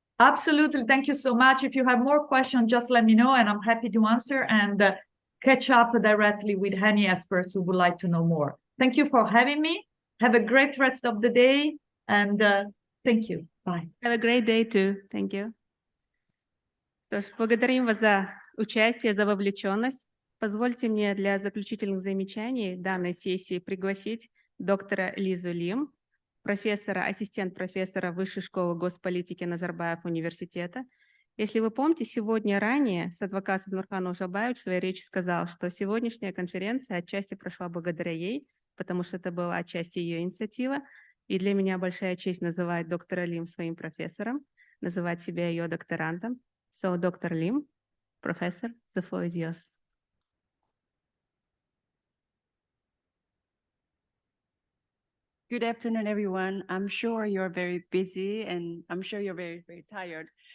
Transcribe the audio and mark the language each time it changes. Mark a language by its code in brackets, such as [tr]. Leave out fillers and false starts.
[en] Absolutely. Thank you so much. If you have more questions, just let me know, and I'm happy to answer and catch up directly with any experts who would like to know more. Thank you for having me. Have a great rest of the day, and thank you. Bye. Have a great day too. Thank you. [ru] Что ж, благодарим вас за участие, за вовлеченность. Позвольте мне для заключительных замечаний данной сессии пригласить доктора Лизу Лим, профессора, ассистент профессора Высшей школы госполитики Назарбаев университета. Если вы помните, сегодня ранее Садвакас Нурхан Ушабаевич в своей речи сказал, что сегодняшняя конференция отчасти прошла благодаря ей, потому что это была отчасти ее инициатива. И для меня большая честь называть доктора Лим своим профессором, называть себя ее докторантом. [en] So, Dr. Lim, Professor, the floor is yours. Good afternoon, everyone. I'm sure you're very busy, and I'm sure you're very, very tired.